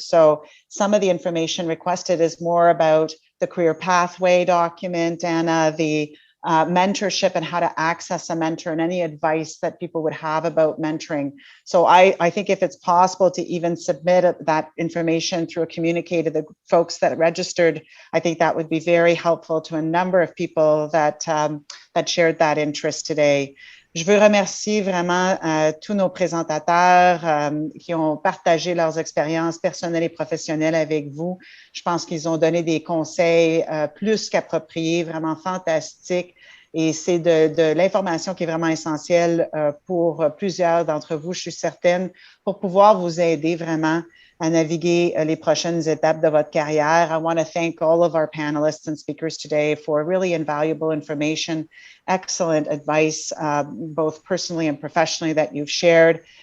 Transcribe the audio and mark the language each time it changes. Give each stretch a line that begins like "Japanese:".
English: So some of the information requested is more about the career pathway document, Anna, the mentorship and how to access a mentor, and any advice that people would have about mentoring. So I think if it's possible to even submit that information through a communique to the folks that registered, I think that would be very helpful to a number of people that shared that interest today.
French: Je veux remercier vraiment tous nos présentateurs qui ont partagé leurs expériences personnelles et professionnelles avec vous. Je pense qu'ils ont donné des conseils plus qu'appropriés, vraiment fantastiques. Et c'est de l'information qui est vraiment essentielle pour plusieurs d'entre vous, je suis certaine, pour pouvoir vous aider vraiment à naviguer les prochaines étapes de votre carrière.
English: I want to thank all of our panelists and speakers today for really invaluable information, excellent advice, both personally and professionally, that you've shared.